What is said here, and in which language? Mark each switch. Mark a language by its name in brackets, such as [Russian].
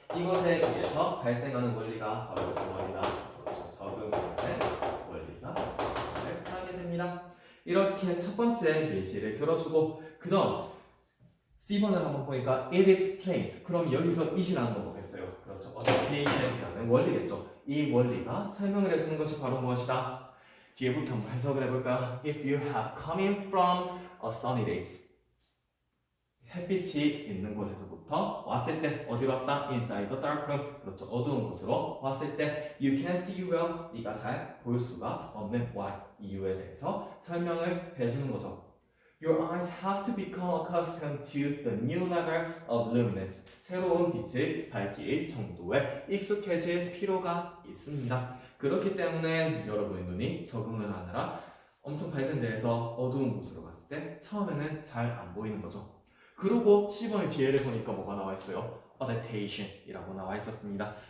[Korean] 이것에 의해서 발생하는 원리가 바로 그 원리다. 그렇죠, 적응하는 원리가 하게 됩니다. 이렇게 첫 번째 예시를 들어주고 그 다음 C번을 한번 보니까 [English] it explains. [Korean] 그럼 여기서 it이라는 거 보겠어요. 그렇죠, adaptation이라는 원리겠죠. 이 원리가 설명을 해주는 것이 바로 무엇이다? 뒤에부터 한번 해석을 해볼까요? [English] If you have coming from a sunny day, [Korean] 햇빛이 있는 곳에서부터 왔을 때 어디로 왔다? [English] Inside the dark room. [Korean] 그렇죠, 어두운 곳으로 왔을 때 [English] You can see well, [Korean] 네가 잘 볼 수가 없는 why, 이유에 대해서 설명을 해주는 거죠. [English] Your eyes have to become accustomed to the new level of luminance. [Korean] 새로운 빛의 밝기 정도에 익숙해질 필요가 있습니다. 그렇기 때문에 여러분의 눈이 적응을 하느라 엄청 밝은 데에서 어두운 곳으로 갔을 때 처음에는 잘 안 보이는 거죠. 그리고 C번의 뒤에를 보니까 뭐가 나와 있어요? adaptation이라고 나와 있었습니다.